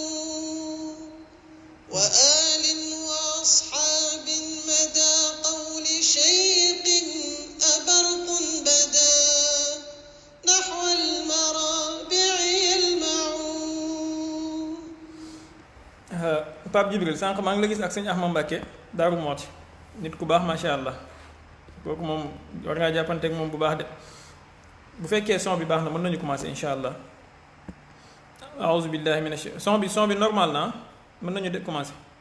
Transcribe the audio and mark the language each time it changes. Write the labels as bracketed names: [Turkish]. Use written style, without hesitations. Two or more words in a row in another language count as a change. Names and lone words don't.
[Arabic] وآل وأصحاب مدى قول شيق أبرق بدا نحو المرابع يلمع. [Wolof] Pape Djibril sànq maa ngi la gis ak sëñ Ahmad Mbacke Daaru Mooti nit ku baax [Arabic] ما شاء الله [Wolof] kooku moom war ngaa jàppanteeg moom bu baax de bu fekkee son bi baax na mën nañu commencer [Arabic] إن شاء الله. أعوذ بالله من [Wolof] son bi normal na mën nañu de commencer.